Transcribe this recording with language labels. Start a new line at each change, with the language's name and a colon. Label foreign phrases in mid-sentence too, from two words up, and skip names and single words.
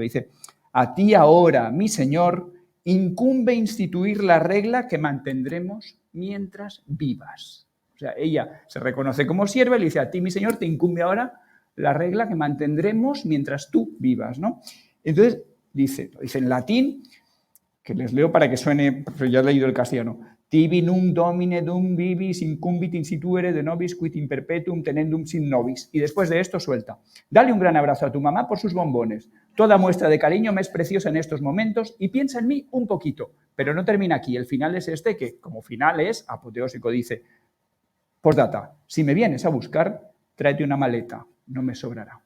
Spanish: Dice, a ti ahora, mi señor, incumbe instituir la regla que mantendremos mientras vivas. O sea, ella se reconoce como sierva y le dice, a ti, mi señor, te incumbe ahora la regla que mantendremos mientras tú vivas, ¿no? Entonces, dice en latín, que les leo para que suene, pero ya he leído el castellano,
Latin: tibi num domine dum vivis incumbit instituere de nobis quid in perpetuum tenendum sin nobis.
Spanish: Y después de esto suelta, dale un gran abrazo a tu mamá por sus bombones. Toda muestra de cariño me es preciosa en estos momentos y piensa en mí un poquito. Pero no termina aquí, el final es este, que como final es apoteósico, dice, postdata, si me vienes a buscar, tráete una maleta, no me sobrará.